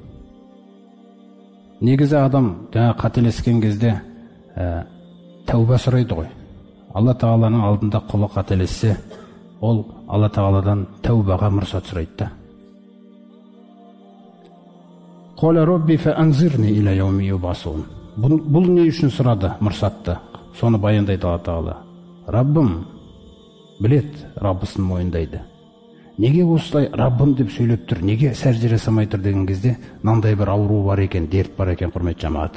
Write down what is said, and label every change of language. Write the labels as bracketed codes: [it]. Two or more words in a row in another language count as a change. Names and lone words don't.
[kk] Негізі адам жаңа қателескен кезде тәуба сұрайды ғой. Алла Тағаланың алдында құлы қателессе, ол Алла Тағаладан тәубаға мұрсат сұрайды. [ar] قال رب فأنظرني إلى يوم يبعثون. [kk] Бұл не үшін сұрады мұрсатты? Соны баяндайды Алла Тағала. Раббым білет, Раббысын мойындайды. Неге осылай Раббым деп сөйлеп тұр, неге сәжде жасамай тұр деген кезде, мынандай бір ауру бар екен, дерт бар екен, құрметті жамағат.